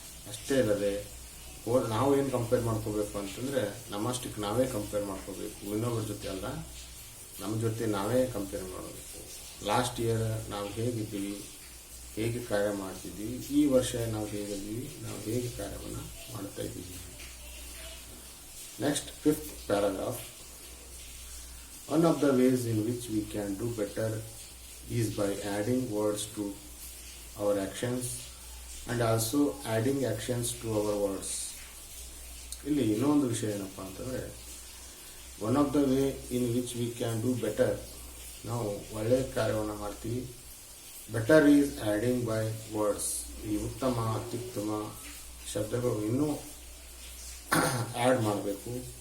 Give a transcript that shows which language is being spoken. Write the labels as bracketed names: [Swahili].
[Kannada] ಅಷ್ಟೇ ಇಲ್ಲದೆ ನಾವು ಏನು ಕಂಪೇರ್ ಮಾಡ್ಕೋಬೇಕು ಅಂತಂದರೆ ನಮ್ಮಷ್ಟಕ್ಕೆ ನಾವೇ ಕಂಪೇರ್ ಮಾಡ್ಕೋಬೇಕು, ಇನ್ನೊಬ್ಬರ ಜೊತೆ ಅಲ್ಲ, ನಮ್ಮ ಜೊತೆ ನಾವೇ ಕಂಪೇರ್ ಮಾಡಬೇಕು. ಲಾಸ್ಟ್ ಇಯರ್ ನಾವು ಹೇಗಿದ್ದೀವಿ, ಹೇಗೆ ಕಾರ್ಯ ಮಾಡ್ತಿದ್ದೀವಿ, ಈ ವರ್ಷ ನಾವು ಹೇಗಿದ್ದೀವಿ, ನಾವು ಹೇಗೆ ಕಾರ್ಯವನ್ನು ಮಾಡ್ತಾ ಇದ್ದೀವಿ. [English] Next 5th paragraph. One of the ways in which we can do better is by adding words to our actions and also adding actions to our words. [Kannada] ಇಲ್ಲಿ ಇನ್ನೊಂದು ವಿಷಯ ಏನಪ್ಪ ಅಂತಂದರೆ, [English] one of the way in which we can do better, [Kannada] ನಾವು ಒಳ್ಳೆಯ ಕಾರ್ಯವನ್ನು ಮಾಡ್ತೀವಿ. [English] Better is adding by words. [Kannada] ಈ ಉತ್ತಮ, ಅತ್ಯುತ್ತಮ ಶಬ್ದಗಳು ಇನ್ನೂ ಆ್ಯಡ್ ಮಾಡಬೇಕು.